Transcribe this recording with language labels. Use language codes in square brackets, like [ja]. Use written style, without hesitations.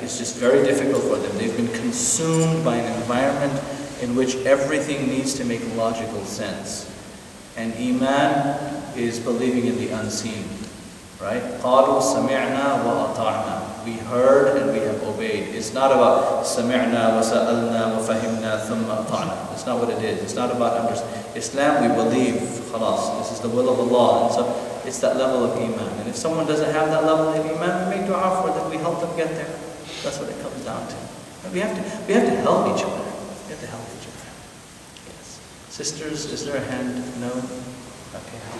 [en] It's just very difficult for them. They've been consumed by an environment in which everything needs to make logical sense. And Iman is believing in the unseen. [ar] Right? قَالُوا سَمِعْنَا وَأَطَعْنَا. [en] We heard and we have obeyed. It's not about [ar] سَمِعْنَا وَسَأَلْنَا وَفَهِمْنَا ثُمَّ أَطَعْنَا. [en] That's not what it is. It's not about understanding. Islam, we believe, khalas, this is the will of Allah. And so it's that level of Iman. And if someone doesn't have that level of Iman, we make dua for them, we help them get there. That's what it comes down to. We have to help each other. We have to help each other. Yes. Sisters, is there a hand? No? Okay.